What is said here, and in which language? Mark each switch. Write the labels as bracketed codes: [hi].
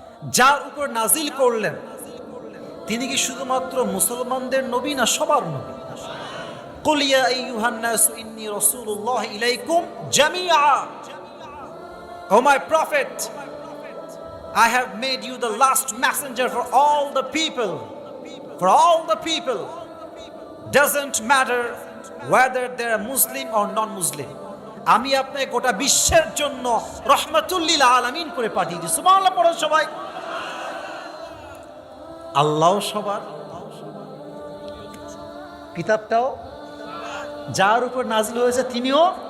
[bn] যার উপর নাজিল করলেন তিনি কি শুধুমাত্র মুসলমানদের নবী না সবার নবী? [ar] কুল ইয়া আইয়ুহান নাস ইন্নী রাসূলুল্লাহ ইলাইকুম জামিআ, [en] O my prophet, I have made you the last messenger for all the people. For all the people. Doesn't matter whether they're Muslim or non-Muslim. [bn] আমি আপনাকে গোটা বিশ্বের জন্য রহমাতুল লিল আলামিন করে পাঠিয়েছি। সুবহানাল্লাহ পড়ো সবাই। আল্লাহ সবার, কিতাবটাও যার উপর নাজিল হয়েছে তিনিও।